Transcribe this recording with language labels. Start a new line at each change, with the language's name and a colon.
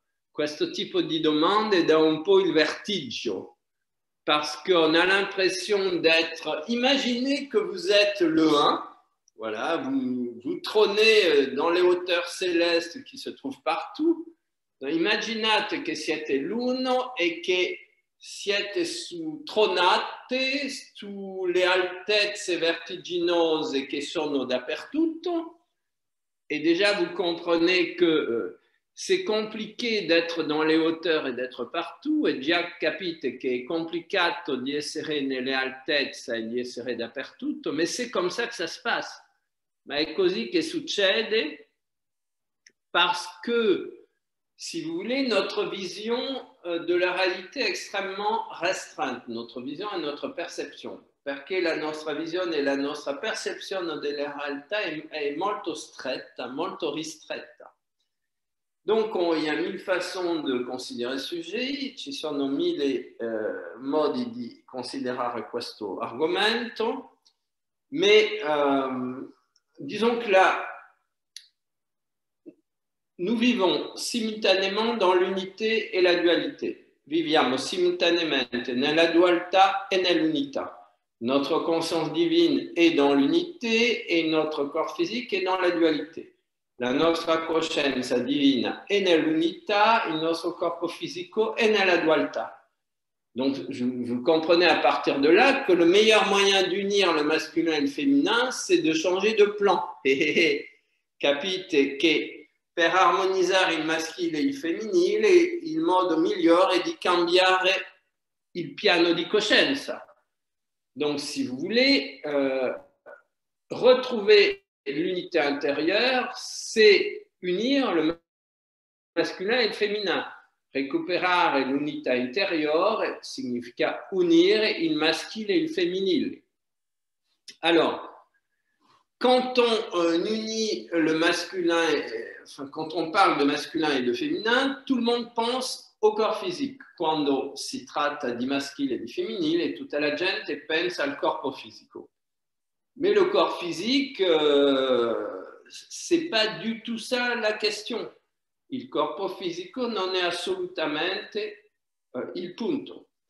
Italian: Questo tipo di domande dà un po' il vertigio,
French: parce qu'on a l'impression d'être... Imaginez que vous êtes le 1, voilà, vous trônez dans les hauteurs célestes qui se trouvent partout.
Italian: Immaginate che siete l'uno e che siete tronate sulle altezze vertiginose che sono dappertutto.
French: Et déjà, vous comprenez que c'est compliqué d'être dans les hauteurs et d'être partout.
Italian: E già capite che è complicato di essere nelle altezze e di essere dappertutto,
French: mais c'est comme ça que ça se passe.
Italian: Ma è così che succede
French: parce que, si vous voulez, notre vision de la réalité est extrêmement restreinte, notre vision et notre perception,
Italian: perché la nostra visione e la nostra percezione della realtà è molto stretta, molto ristretta.
French: Donc, il y a 1000 façons de considérer il sujet,
Italian: ci sono 1000 modi di considerare questo argomento,
French: mais disons que là, nous vivons simultanément dans l'unité et la dualité.
Italian: Viviamo simultaneamente nella dualità e nell'unità.
French: Notre conscience divine est dans l'unité et notre corps physique est dans la dualité.
Italian: La nostra coscienza divina è nell'unità, il nostro corpo fisico è nella dualità.
French: Donc, vous comprenez à partir de là que le meilleur moyen d'unir le masculin et le féminin, c'est de changer de plan.
Italian: Capite che per armonizzare il maschile e il femminile, il modo migliore è di cambiare il piano di coscienza.
French: Donc, si vous voulez, retrouver l'unité intérieure, c'est unir le masculin et le féminin.
Italian: Recuperare l'unità interiore significa unire il maschile e il femminile.
French: Alors, quand on unit le masculin, quand on parle de masculin et de féminin, tout le monde pense au corps physique.
Italian: Quando si tratta di maschile e di femminile, tutta la gente pensa al corpo fisico.
French: Mais le corps physique, c'est pas du tout ça la question.
Italian: Il corpo fisico non è assolutamente il punto.